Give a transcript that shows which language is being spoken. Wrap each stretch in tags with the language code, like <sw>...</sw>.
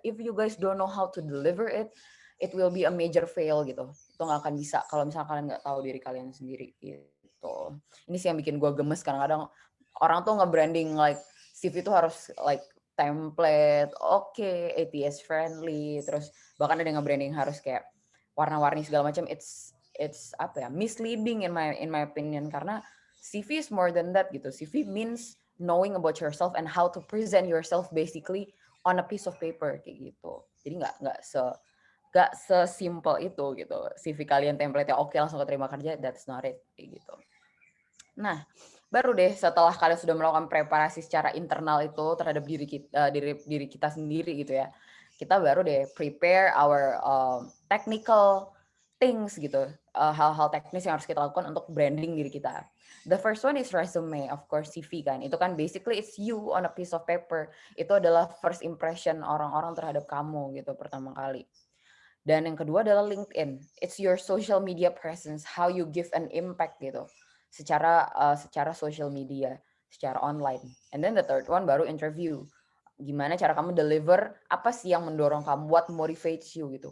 <en>If you guys don't know how to deliver it, it will be a major fail gitu.</en> <id>Itu nggak akan bisa kalau misalnya kalian nggak tahu diri kalian sendiri gitu. Ini sih yang bikin gue gemes kadang-kadang orang tuh nge-branding like CV itu harus like template, ATS friendly, terus bahkan ada yang nge-branding harus kayak warna-warni segala macam.</id> <en>it's apa ya, misleading in my opinion, karena CV is more than that gitu. CV means knowing about yourself and how to present yourself basically on a piece of paper kayak gitu.</en> <id>Jadi nggak sesimpel itu gitu. CV kalian template-nya oke langsung keterima kerja,</id> <en>that's not it</en> <id>kayak gitu. Nah, baru deh setelah kalian sudah melakukan preparasi secara internal itu terhadap diri kita sendiri gitu ya. Kita baru deh</id> <en>prepare our technical things</en> <id>gitu. Hal-hal teknis yang harus kita lakukan untuk branding diri kita.</id> <en>The first one is resume, of course CV kan. Itu kan basically it's you on a piece of paper.</en> <id>Itu adalah first impression orang-orang terhadap kamu gitu pertama kali. Dan yang kedua adalah LinkedIn.</id> <en>It's your social media presence, how you give an impact gitu.</en> <id>Secara social media, secara online.</id> <en>And then the third one</en> <id>baru interview. Gimana cara kamu deliver, apa sih yang mendorong kamu,</id> <en>what motivates you</en> <id>gitu.</id>